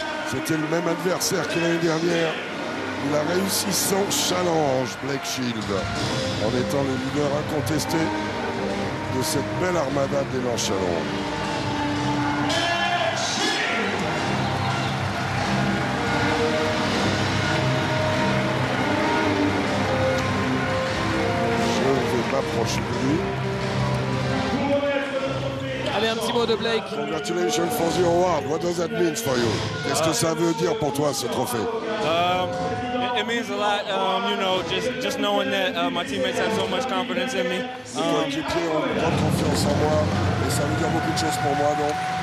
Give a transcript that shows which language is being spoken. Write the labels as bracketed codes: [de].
[fr] C'était le même adversaire que l'année dernière. Il a réussi son challenge, Blake Shield, en étant le leader incontesté de cette belle armada d'élan Chalon. Je vais m'approcher de lui. Allez, un petit mot de Blake. [en] Congratulations for the award. What does that mean for you? [fr] Qu'est-ce que ça veut dire pour toi, ce trophée? [en] It means a lot, you know, just knowing that my teammates have so much confidence in me. [fr] Les coéquipiers ont une grande confiance en moi et ça veut dire beaucoup de choses pour moi, donc.